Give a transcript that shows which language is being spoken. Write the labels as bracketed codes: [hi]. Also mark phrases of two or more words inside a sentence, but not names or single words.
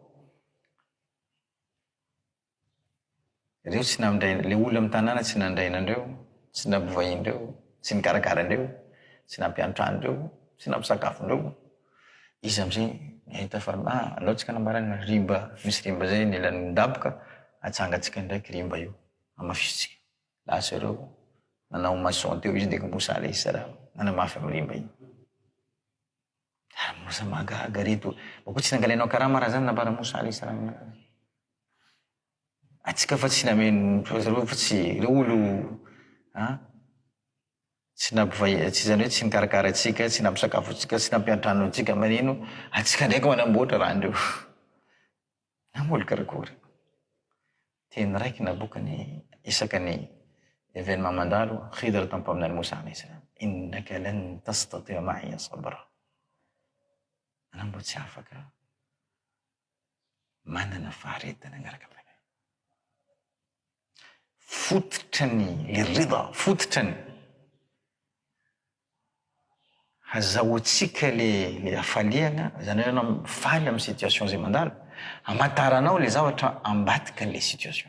[mg] Reo tsy namindray, le olo amin'ny tanàna tsy nandrainandreo, tsy nampivahindreo, tsy nikarakaran-dreo, tsy nampiantrandreo, tsy nampisakafondreo. Izy amizay nahita fa andao tsika nambarany rimba, misy rimba zay nilan'ny daboka, atsangatsika ndraiky rimba io, amafisitsika. Lasa reo nanao maçon teo izy ndraiky Musa [ar] عليه السلام, [mg] nanamafy amin'ny rimba iny. Musa magaga reto, bako tsy nangalenao karama raha zany nambara Musa [ar] عليه السلام. [mg] Atsika fa tsy nameno, fa tsy reo olo, tsy nampivay, tsy zany hoe tsy nikarakara atsika, tsy nampisakafo atsika, tsy nampiantrano atsika manino, atsika ndraiky manamboatra raha andreo. Namolo karakory. Teny raiky nabokany isaky ny événement mandalo, Khidr tampaminany Musa [ar] عليه السلام. إنك لن تستطيع معي صبرا. [mg] Anao mbo tsy afaka manana faharetana agnaraka aminay. Fototrany le rida, fototrany hazahoatsika le afaliana, zany hoe anao faly amin'ny situation zay mandalo, amataranao le zavatra ambatika le situation.